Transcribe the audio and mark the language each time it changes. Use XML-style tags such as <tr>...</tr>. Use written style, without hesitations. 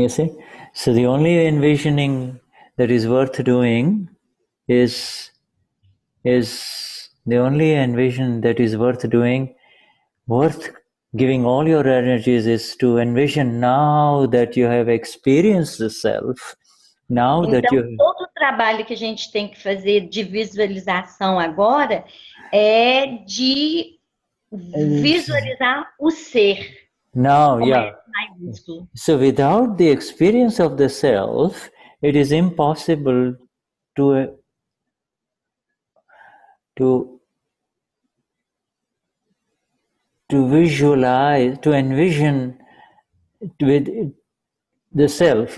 <en>You see, so the only envisioning that is worth doing is the only envision that is worth doing, worth giving all your energies, is to envision now that you have experienced the self, now that you...</en> <pt>Então, todo o trabalho que a gente tem que fazer de visualização agora é de visualizar o ser.</pt> <en>Now,</en> <pt>com</pt> <en>yeah.</en> <pt>S maiúsculo.</pt> <en>So without the experience of the self, it is impossible to visualize, to envision with the self.</en>